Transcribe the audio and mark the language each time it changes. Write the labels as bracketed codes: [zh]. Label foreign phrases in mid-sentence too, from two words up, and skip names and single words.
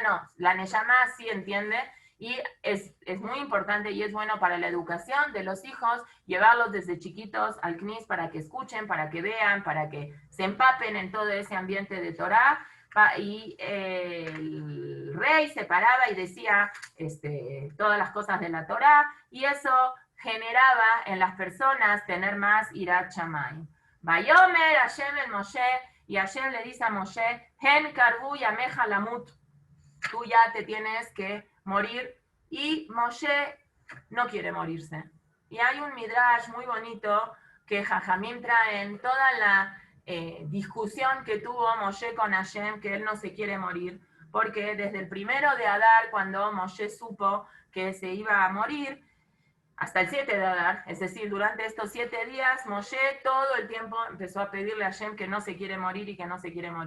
[es] No, la Neshama sí entiende, y es muy importante y es bueno para la educación de los hijos, llevarlos desde chiquitos al Knis para que escuchen, para que vean, para que se empapen en todo ese ambiente de Torah. Y el rey se paraba y decía todas las cosas de la Torah, y eso generaba en las personas tener más [he] יראת שמים. ויאמר השם אל משה, [es] y Hashem le dice a Moshe, [he] הן קרבו ימיך למות, [es] tú ya te tienes que morir, y Moshe no quiere morirse. Y hay un midrash muy bonito que Jajamim traen toda la discusión que tuvo Moshe con Hashem, que él no se quiere morir, porque desde el primero de Adar, cuando Moshe supo que se iba a morir, hasta el 7 de Adar, es decir, durante estos 7 días, Moshe todo el tiempo empezó a pedirle a Hashem que no se quiere morir y que no se quiere morir.